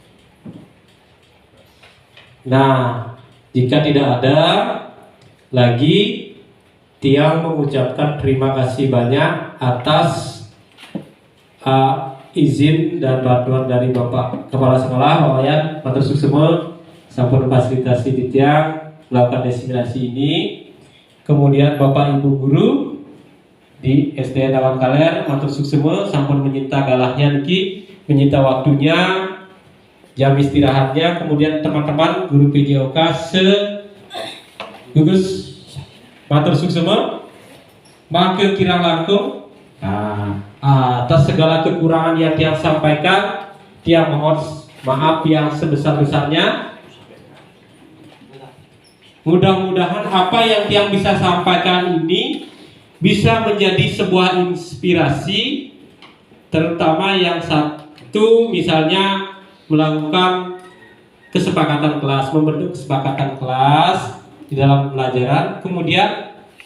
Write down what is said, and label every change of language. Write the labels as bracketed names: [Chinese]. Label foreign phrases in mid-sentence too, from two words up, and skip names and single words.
[Indonesian] Nah, jika tidak ada lagi, Tiang mengucapkan terima kasih banyak atas izin dan bantuan dari Bapak Kepala Sekolah, Pak Wayan, [Balinese] Matur Suksema, [Indonesian] sampun fasilitasi di Tiang melakukan diseminasi ini. Kemudian Bapak Ibu Guru di SDN Awan Kaler, [Balinese] Matur Suksema, [Indonesian] sampun menyita galahnya niki, menyita waktunya, jam istirahatnya. Kemudian teman-teman guru PJOK gugus [Balinese] Matur Suksema, maka kira langkung. [Indonesian] Nah, atas segala kekurangan yang Tiang sampaikan, Tiang mohon maaf yang sebesar-besarnya. Mudah-mudahan apa yang Tiang bisa sampaikan ini bisa menjadi sebuah inspirasi, terutama yang satu misalnya melakukan kesepakatan kelas, membentuk kesepakatan kelas di dalam pelajaran.